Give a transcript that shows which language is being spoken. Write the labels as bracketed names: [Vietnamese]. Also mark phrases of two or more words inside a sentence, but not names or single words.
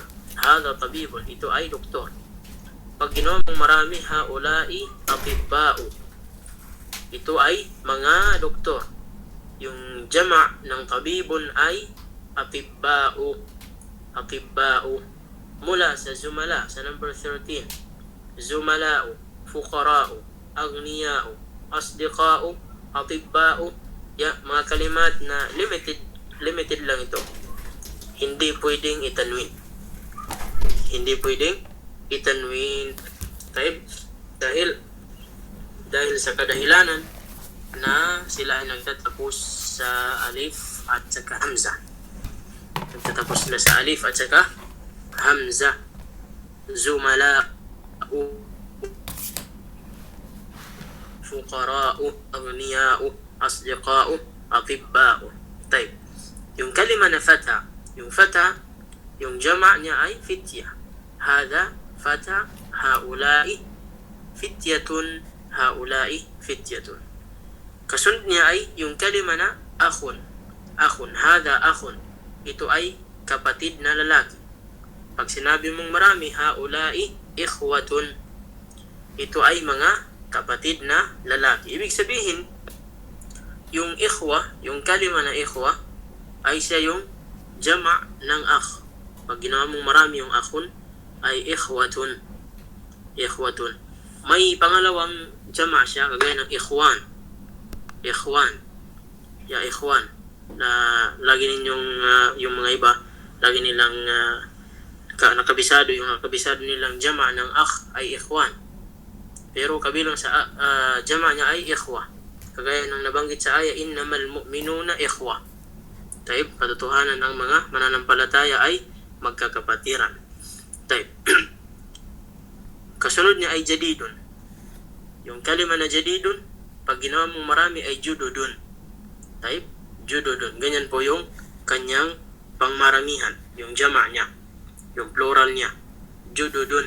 [Arabic] هذا طبيب, [Filipino] ito ay doktor. Pag ginawa mong marami, [Arabic] هؤلاء أطباء. [Filipino] Ito ay mga doktor. Yung jama' ng tabibun ay atibba'u. Atibba'u. Mula sa zumala, sa number 13. [Arabic] زملاء، فقراء، أغنياء، أصدقاء، أطباء. [Filipino] Mga kalimat na limited lang ito. Hindi pwedeng itanwin. Hindi pwedeng itanwin. Dahil sa kadahilanan na sila ay nagtatapos sa alif at saka hamza. Nagtatapos sila sa alif at saka hamza. [Arabic] زملاء، فقراء، أغنياء، أصدقاء، أطباء. [Filipino] Taib. Yung kalima na fata, yung fata, yung jama' niya ay fitya. [Arabic] هذا فتى، هؤلاء فتية، هؤلاء فتية. [Filipino] Kasunod niya ay yung kalima na akhun. [Arabic] أخ، هذا أخ. [Filipino] Ito ay kapatid na lalaki. Pag sinabi mong marami, [Arabic] هؤلاء إخوة. [Filipino] Ito ay mga kapatid na lalaki. Ibig sabihin, yung ikhwa, yung kalima na ikhwa, ay siya yung jama' ng akh. Pag ginawa mong marami yung akhun, ay ikhwatun. Ikhwatun. May pangalawang jama' siya, kagaya ng ikhwan. [Arabic] إخوان. يا إخوان. [Filipino] Na lagi ninyong, yung mga iba, lagi nilang nakabisado, yung nakabisado nilang jama' ng akh ay ikhwan. Pero kabilang sa jama' niya ay ikhwa. Kagaya ng nabanggit sa aya, [Arabic] إنما المؤمنون إخوة. [Filipino] Taib, katotohanan ng mga mananampalataya ay magkakapatiran. Taib. Kasunod niya ay jadidun. Yung kalima na jadidun, pag ginawa mong marami ay jududun. [Arabic] طيب، جدد. [Filipino] Ganyan po yung kanyang pangmaramihan, yung jama' niya, yung plural niya, jududun.